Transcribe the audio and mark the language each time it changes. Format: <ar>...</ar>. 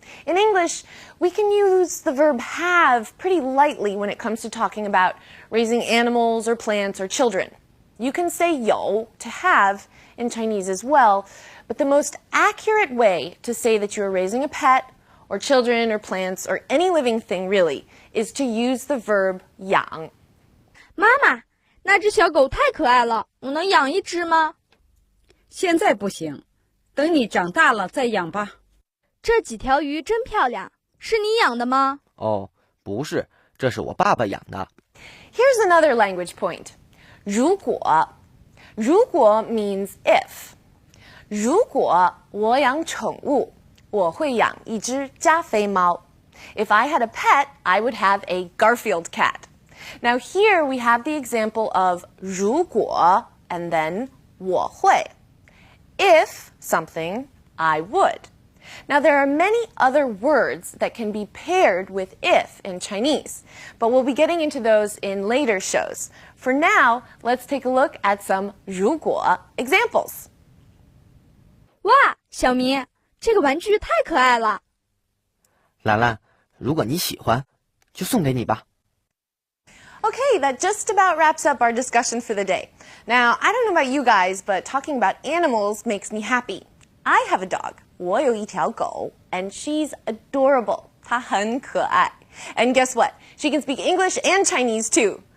<en>In English, we can use the verb have pretty lightly when it comes to talking about raising animals or plants or children. You can say 有 to have in Chinese as well, but the most accurate way to say that you are raising a pet or children or plants or any living thing really is to use the verb 养.</en> <zh>妈妈，那只小狗太可爱了，我能养一只吗？现在不行，等你长大了再养吧。这几条鱼真漂亮，是你养的吗？哦，不是，这是我爸爸养的。</zh> <en>Here's another language point. 如果 means if.</en> <zh>如果我养宠物，我会养一只加菲猫.</zh> <en>If I had a pet, I would have a Garfield cat. Now here we have the example of 如果 and then 我会. If something, I would. Now there are many other words that can be paired with if in Chinese, but we'll be getting into those in later shows. For now, let's take a look at some 如果 examples.</en> <zh>哇，小明，这个玩具太可爱了。兰兰，如果你喜欢，就送给你吧。</zh> <en>Okay, that just about wraps up our discussion for the day. Now, I don't know about you guys, but talking about animals makes me happy. I have a dog.</en> <zh>我有一条狗,</zh> <en>and she's adorable.</en> <zh>她很可爱.</zh> <en>And guess what? She can speak English and Chinese too.</en>